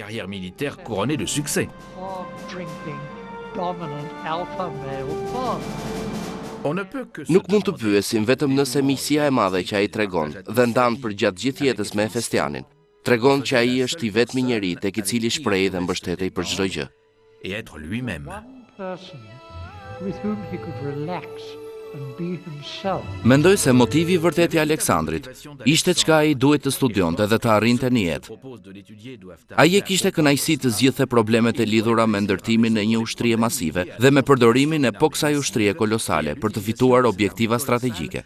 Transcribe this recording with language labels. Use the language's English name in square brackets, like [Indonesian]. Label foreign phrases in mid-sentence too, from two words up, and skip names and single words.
[Albanian] Nuk mund të pyesim vetëm nëse miqësia e madhe që ai tregon dhe ndan për gjatë gjithë jetës me Efesianin tregon që ai është i vetmi njeri tek i cili shprehej dhe mbështetej për çdo gjë. [French] Et être lui-même. [Albanian] Mendoj se motivi i vërtet i Aleksandrit ishte çka ai duhet të studionte dhe të arrinte në jetë. Ai e kishte kënaqësi të zgjidhte problemet e lidhura me ndërtimin e një ushtrie masive dhe me përdorimin e kësaj ushtrie kolosale për të fituar objektiva strategjike.